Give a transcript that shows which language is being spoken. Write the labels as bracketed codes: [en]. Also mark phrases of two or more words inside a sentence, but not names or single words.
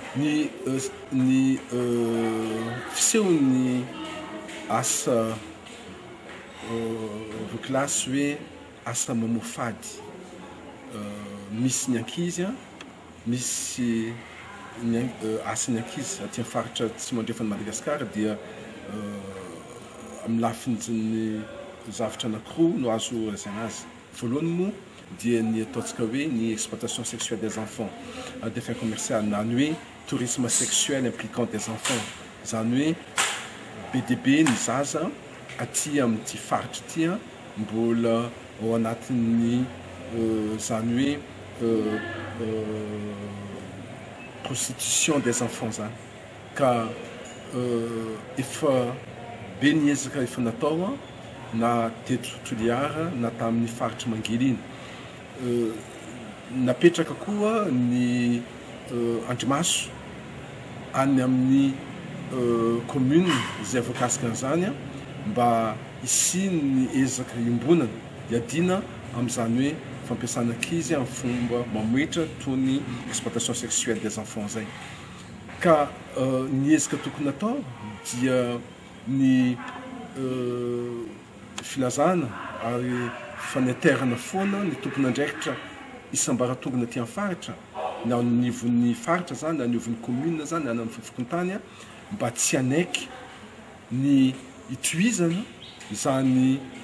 [mg] ny fisehony asa vokilasy hoe asa mamofady misy ny ankizy a misy asa ny ankizy aty amin'ny faritra tsy mandrefany Madagasikara dia amin'ny lafiny zavatra anankiroa no azo raisina azy voalohany moa dia ny ataontsika hoe ny [fr] exploitation sexuelle des enfants à des fins commerciales [mg] na ny hoe [fr] tourisme sexuel impliquant des enfants [mg] zany hoe BDB ny zaza aty amin'ity faritra ity mbola ao anatin'ny zany hoe [fr] prostitution des enfants [mg] zany ka efa be ny ezaka efa natao na teto Toliara na tamin'ny faritra Mangely iny napetraka koa ny Andrimaso any amin'ny commune izay voakasika an'izany mba isiny ny ezaka iombonana iadina amin'izany hoe fampiasana ankizy amin'ny fomba mamoetra toy ny [fr] exploitation sexuelle des enfants [mg] zay ka ny ezaka tokony atao dia ny filazana ary faneterana foana ny tompon'andraikitra isambaratongana aty amin'ny faritra na nivon'ny faritra zany na nivon'ny commune zany na amin'ny fofokontany mba tsy anaiky ny itoizana zany